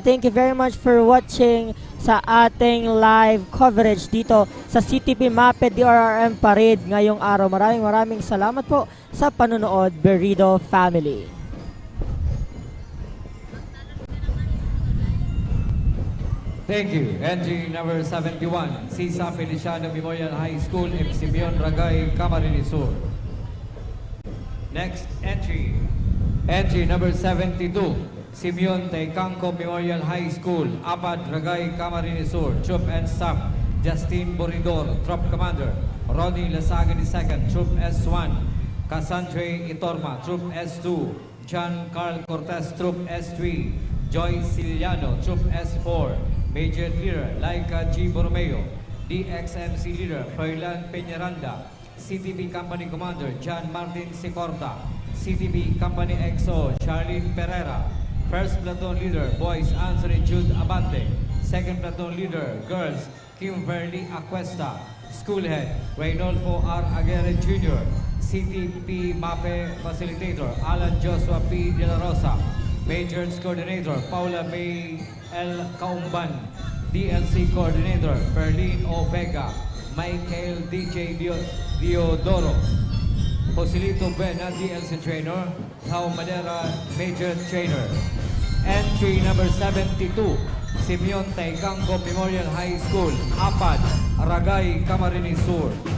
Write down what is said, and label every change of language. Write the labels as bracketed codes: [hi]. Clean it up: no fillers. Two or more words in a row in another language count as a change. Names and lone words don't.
[en] Thank you very much for watching [tl] sa ating [en] live coverage [tl] dito sa [en] CTP MAPE DRRM Parade [tl] ngayong araw. Maraming salamat po sa panonood, Berido family. [en] Thank you. Entry number 71, CISA Feliciano Memorial High School, F. Simeon Ragay, Camarines Sur. Next entry. Entry number 72, Simeon Taycangco Memorial High School, Abad Ragay, Camarines Sur. Troop and Staff, Justin Boridor, Troop Commander. Ronnie Lasaga II, Troop S1. Cassandre Itorma, Troop S2. John Carl Cortez, Troop S3. Joy Siliano, Troop S4. Major Leader, Laika G. Borromeo. DXMC Leader, Froilan Peñaranda. CTP Company Commander, John Martin Sicorta. CTP Company XO, Charlene Pereira. First Platoon Leader, Boys, Anthony Jude Abante. Second Platoon Leader, Girls, Kimberly Aquesta. School Head, Reynolfo R. Aguirre Jr. CTP MAPE Facilitator, Alan Joshua P. De La Rosa. Majors Coordinator, Paula May L. Kaumban. DLC Coordinator, Perlin O. Vega. Michael DJ Diodoro. Joselito Buena, DLC Trainer. Tao Madera, Major Trainer. Entry number 72, Simeon Taicangco Memorial High School, Apad, Aragay, Camarines Sur.